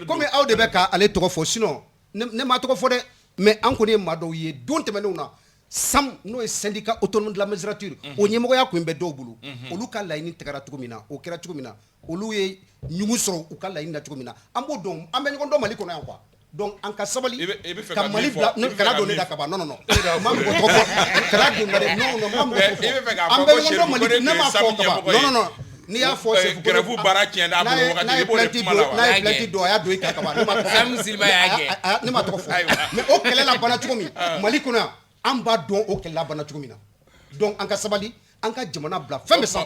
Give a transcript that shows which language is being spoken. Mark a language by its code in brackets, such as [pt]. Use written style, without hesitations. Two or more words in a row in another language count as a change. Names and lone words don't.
[bm] comme aw de bɛ ka ale tɔgɔ fɔ sinon ne m'a tɔgɔ fɔ dɛ mais an kɔni ye maa dɔw ye don tɛmɛnenw na SAM n'o ye [fr] syndicat autonome de la magistrature [bm] o ɲɛmɔgɔya kun bɛ dɔw bolo olu ka laɲini tigɛra cogo min na o kɛra cogo min na olu ye ɲugu sɔrɔ u ka laɲini na cogo min na an b'o dɔn an bɛ ɲɔgɔn dɔn Mali kɔnɔ yan quoi donc an ka sabali ka Mali bila kana don ne da Kaba [fr] non non non [bm] ma mɔgɔ tɔgɔ fɔ kana don ne da [fr] non non [bm] ma mɔgɔ tɔgɔ fɔ an bɛ ɲɔgɔn dɔn Mali ne ma fɔ Kaba [fr] non non non [bm] n'i y'a fɔ Sefu grève baara tiɲɛ n'a bolo wagati i b'o de kuma la wa. n'a ye plainte don a y'a don i kan Kaba ne ma tɔgɔ fɔ ne ma tɔgɔ fɔ mais o kɛlɛ la bana cogo min Mali kɔnɔ yan an b'a dɔn o kɛlɛ la bana cogo min na donc an ka sabali an ka jamana bila fɛn bɛɛ sanfɛ.